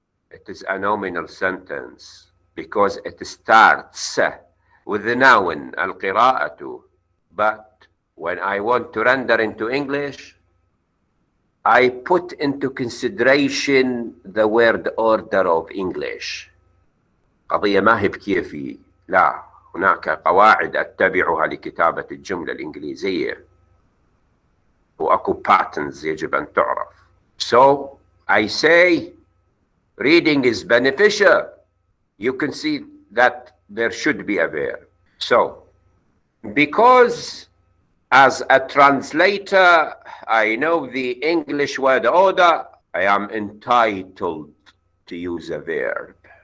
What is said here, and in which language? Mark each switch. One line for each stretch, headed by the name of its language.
English: It is a nominal sentence because it starts with the noun القراءة. But when I want to render into English, I put into consideration the word order of English.
Arabic: قضية ما هي بكيفي، لا، هناك قواعد أتبعها لكتابة الجملة الإنجليزية وأكو patterns يجب أن تعرف.
English: So I say reading is beneficial. You can see that there should be a verb. So because as a translator I know the English word order, I am entitled to use a verb.